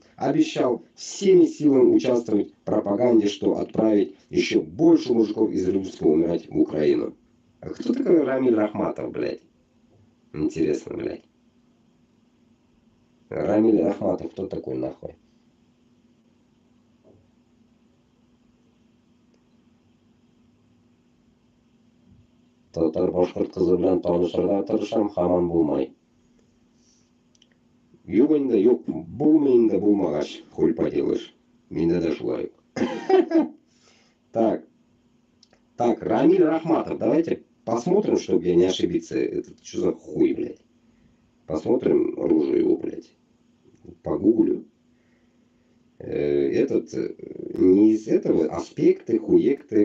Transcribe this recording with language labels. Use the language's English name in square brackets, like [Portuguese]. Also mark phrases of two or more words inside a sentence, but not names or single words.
[Russian] Обещал всеми силами участвовать в пропаганде, что отправить еще больше мужиков из Рюмска умирать в Украину. А кто такой Рамиль Рахматов, блядь? Интересно, блядь. Рамиль Ахматов, кто такой нахуй? [Tatar] Татар башкорт кызы белән танышырга тырышам, һаман булмай. Юк инде, юк, булмый инде, булмагач, [Russian] хуй поделаешь. [Tatar] Миндә дә шулай. [Russian] Так. Так, Рамиль Рахматов, давайте посмотрим, чтобы я не ошибиться. Это что за хуй, блядь? Посмотрим рожу его, блядь. Погуглю. Не из этого, аспекты, хуекты.